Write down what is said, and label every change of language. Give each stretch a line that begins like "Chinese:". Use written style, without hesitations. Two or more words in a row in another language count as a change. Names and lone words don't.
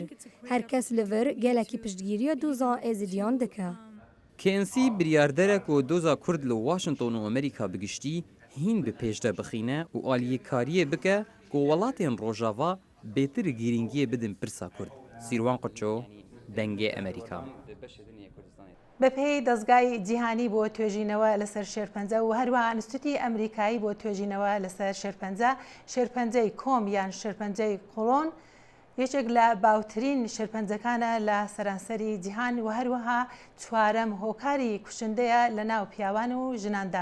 Kurdish: Her kes li vir gelekî piştgiriya doza êzidiyan dike. KNC biryardere ku doza Kurd li Washington û Amerîka bigiştî hîn bi pêş de bixîne û aliyêkariyê bike ku welatên Rojava bêtir gîringiyê bidin pirsa Kurd. Sîrwan Qurço, dengê Amerîka.
Central Kurdish: بەپێی دەستگای جیهانی بۆ توێژینەوە لەسەر شێرپەنجە و هەروەها ئینستیتوتی ئەمریکایی بۆ توێژینەوە لەسەر شێرپەنجە شێرپەنجەی کۆم یان شێرپەنجەی قۆڵۆن یەکێک لە باوترین شێرپەنجەکانە لە سەرانسەری جیهان و هەروەها چوارەم هۆکاری کوشندەیە لە ناو پیاوان و ژناندا.